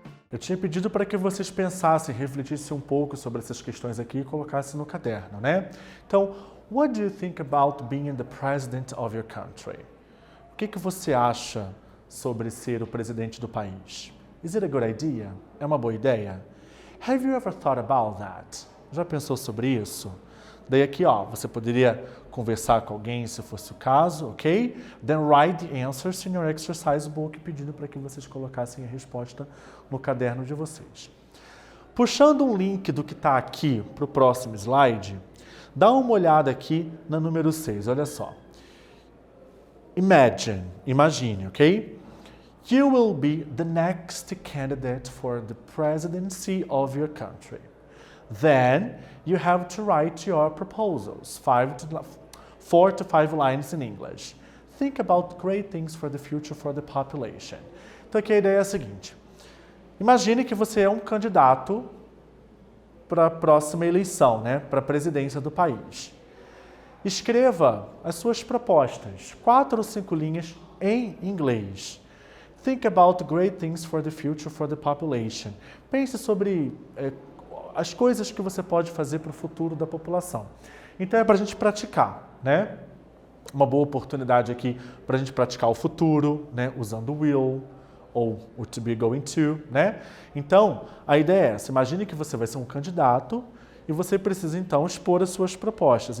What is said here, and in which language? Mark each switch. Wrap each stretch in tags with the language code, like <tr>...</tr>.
<pt>Eu tinha pedido para que vocês pensassem, refletissem um pouco sobre essas questões aqui e colocassem no caderno, né? Então,</pt> <en>what do you think about being the president of your country?</en> <pt>O que você acha sobre ser o presidente do país?</pt> <en>Is it a good idea?</en> <pt>É uma boa ideia?</pt> <en>Have you ever thought about that?</en> <pt>Já pensou sobre isso? Daí aqui, ó, você poderia conversar com alguém se fosse o caso, ok?</pt> <en>Then write the answers in your exercise book,</en> <pt>pedindo para que vocês colocassem a resposta no caderno de vocês. Puxando um link do que está aqui para o próximo slide, dá uma olhada aqui na número 6, olha só.</pt> <en>Imagine, ok? You will be the next candidate for the presidency of your country. Then you have to write your proposals, 4 to 5 lines in English. Think about great things for the future for the population.</en> <pt>Então aqui a ideia é a seguinte. Imagine que você é um candidato para a próxima eleição, né, para a presidência do país. Escreva as suas propostas, 4 ou 5 linhas em inglês.</pt> <en>Think about great things for the future for the population.</en> <pt>Pense sobre as coisas que você pode fazer para o futuro da população. Então é para a gente praticar, né? Uma boa oportunidade aqui para a gente praticar o futuro, né? Usando o will ou o to be going to, né? Então, a ideia é essa. Imagine que você vai ser um candidato e você precisa, então, expor as suas propostas.</pt>